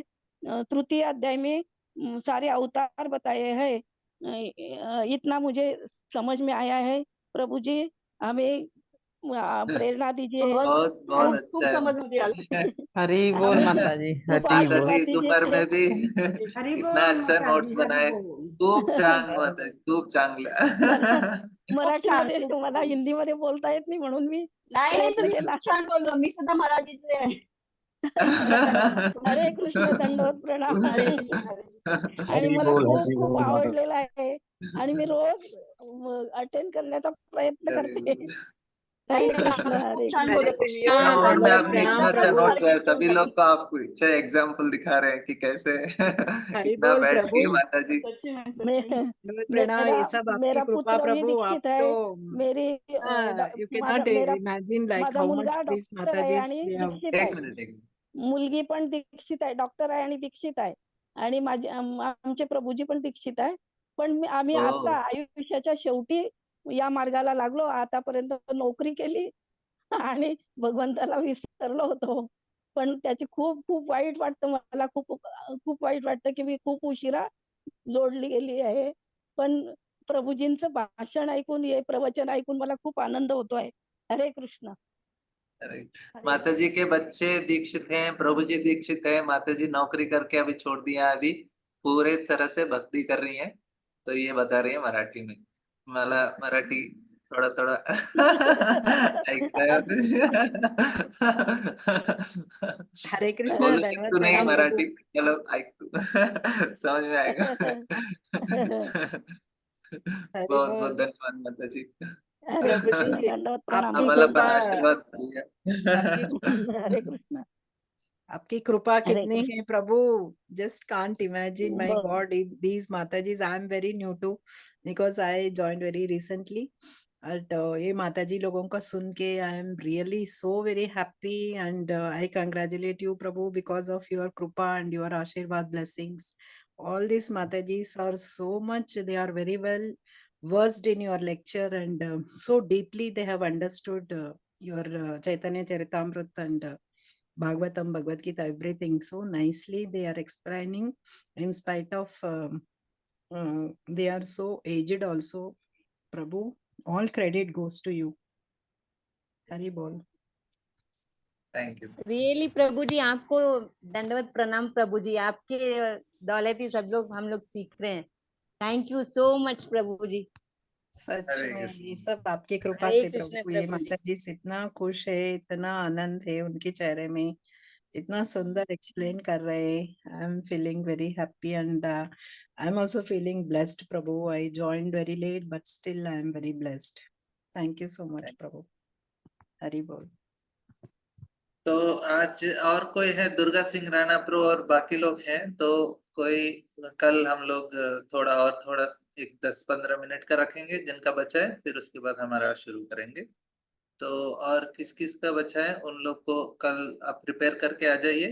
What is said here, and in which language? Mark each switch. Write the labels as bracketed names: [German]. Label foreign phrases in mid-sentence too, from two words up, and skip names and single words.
[Hindi] तृतीय अध्याय में सारे अवतार बताए हैं। इतना मुझे समझ में आया है। प्रभु जी हमें प्रेरणा दीजिए। बहुत बहुत अच्छा समझ में आया। हरी बोल माता जी, हरी माता बोल। जी इस उम्र में भी इतना अच्छा नोट्स बनाए, [Marathi] खूप छान माता जी, खूप चांगलं. मराठीमध्ये मला हिंदीमध्ये बोलता येत नाही म्हणून मी नाही तुम्ही केला. खूप छान बोललो, मी सुद्धा मराठीचे आहे. हरे कृष्ण, दंडवत प्रणाम. हरे कृष्ण, हरे कृष्ण. आणि मला खूप खूप आवडलेला आहे आणि मी रोज अटेंड करण्याचा प्रयत्न करते. हरे कृष्ण, हरे खूप छान कृष्ण. बोलत तुम्ही. [Hindi] इतना और उम्र में आपने [Marathi] एकदा [Hindi] इतना अच्छा प्रभू नोट्स हरे है, कृष्ण सभी लोग को आप अच्छा एग्जाम्पल दिखा रहे हैं कि कैसे इतना बोल बैठ प्रभु। के माता जी. सच्ची में, सच्ची मे- में. प्रणाम, ये मेरा सब आपकी मेरा कृपा पुत्र भी प्रभु। आप दीक्षित है. तो मेरी [English] you can [Marathi] माझा [English] नॉट [Hindi] मेरा [English] imagine like [Marathi] माझा [English] how much [Marathi] मुलगा [English] दिस [Marathi] डॉक्टर माता आहे जी आणि [English] they have. [Marathi] दीक्षित एक आहे. मिनिट, एक मिनिट. मुलगी पण दीक्षित आहे, डॉक्टर आहे आणि दीक्षित आहे. आणि माझे आमचे प्रभूजी पण दीक्षित आहे. पण आम्ही आता हो. आयुष्याच्या शेवटी या मार्गाला लागलो. आतापर्यंत नोकरी केली आणि भगवंताला विसरलो होतो. पण त्याची खूप खूप वाईट वाटतं मला. खूप खूप वाईट वाटतं की मी खूप उशिरा जोडली गेली आहे. पण प्रभूजींचं भाषण ऐकून, हे प्रवचन ऐकून मला खूप आनंद होतोय. हरे कृष्ण. [Hindi] अरे माता जी के बच्चे दीक्षित हैं, प्रभु जी दीक्षित है, माता जी नौकरी करके अभी छोड़ दिया, अभी पूरे तरह से भक्ति कर रही हैं. तो ये बता रही है मराठी में. [Marathi] मला मराठी थोडा थोडा ऐकता येतं. हरे कृष्ण, बोलू दंडवत शकतो नाही प्रणाम प्रभु. [Hindi] मराठी, चलो [Marathi] ऐक तू. [Hindi] समझ में आएगा. हरि बहुत बहुत बोल धन्यवाद माता जी. हरे प्रभु कृष्ण, जी. दंडवत प्रणाम. आपकी [Marathi] आम्हाला [Hindi] कृपा, [Marathi] पण आशीर्वाद द्या. [Hindi] आपकी हरे कृष्ण. आपकी कृपा हरे कितनी कृष्ण. है प्रभु. [English] Just can't imagine. My God, these Matajis I am very new to, because I joined very recently. बट [Hindi] ये माताजी लोगों का सुन के [English] I am really so very happy and I congratulate you प्रभु because of your कृपा and your आशीर्वाद blessings. All these Matajis are so much, they are very well versed in your lecture and so deeply they have understood your Chaitanya Charitamrita and Bhagavatam, Bhagavad Gita, everything so nicely they are explaining in spite of they are so aged also. Prabhu, all credit goes to you. [Hindi] हरि बोल. [English] thank you. [Hindi] रियली प्रभु जी आपको दंडवत प्रणाम प्रभु जी, आपके दौलत ही सब लोग हम लोग सीख रहे हैं. [English] thank you so much [Hindi] प्रभु जी. सच हरे में कृष्ण. ये सब आपकी कृपा हरे से कृष्ण प्रभु. ये प्रभु जी. माता जी इतना खुश है, इतना आनंद है उनके चेहरे में, इतना सुंदर एक्सप्लेन कर रहे हैं. [English] I am feeling very happy and I am also feeling blessed प्रभु. I joined very late but still I am very blessed. thank you so much प्रभु. [Hindi] हरि बोल. तो आज और कोई है? दुर्गा सिंह राणा प्रो और बाकी लोग हैं तो कोई कल हम लोग थोड़ा एक 10-15 मिनट का रखेंगे जिनका बचा है, फिर उसके बाद हमारा शुरू करेंगे. तो और किस किस का बचा है उन लोग को कल आप प्रिपेयर करके आ जाइए.